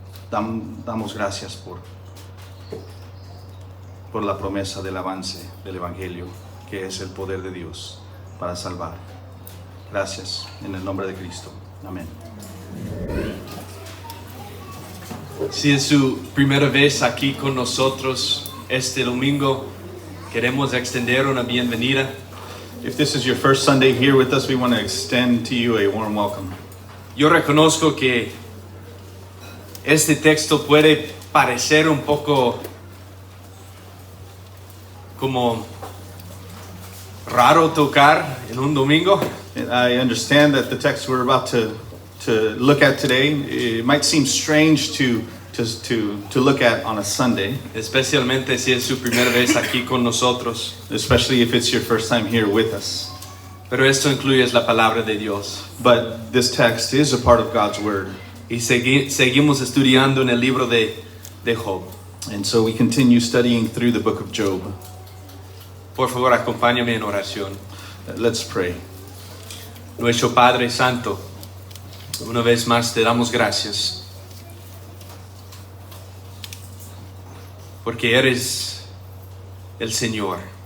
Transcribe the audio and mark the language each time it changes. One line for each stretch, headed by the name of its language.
Spanish: Damos gracias por la promesa del avance del evangelio, que es el poder de Dios para salvar. Gracias en el nombre de Cristo. Amén. Si es su primera vez aquí con nosotros este domingo, queremos extender una bienvenida.
English: If this is your first Sunday here with us, we want to extend to you a warm welcome.
Spanish: Yo reconozco que este texto puede parecer un poco como raro tocar en un domingo.
English: And I understand that the text we're about to look at today, it might seem strange to look at on a Sunday,
Spanish: Especialmente si es su primera vez aquí con nosotros.
English: especially if it's your first time here with us.
Spanish: Pero esto incluye la palabra de Dios.
English: But this text is a part of God's Word.
Spanish: Y seguimos estudiando en el libro de Job.
English: And so we continue studying through the book of Job.
Spanish: Por favor, acompáñame en oración.
English: Let's pray.
Spanish: Nuestro Padre Santo, una vez más te damos gracias. Porque eres el Señor.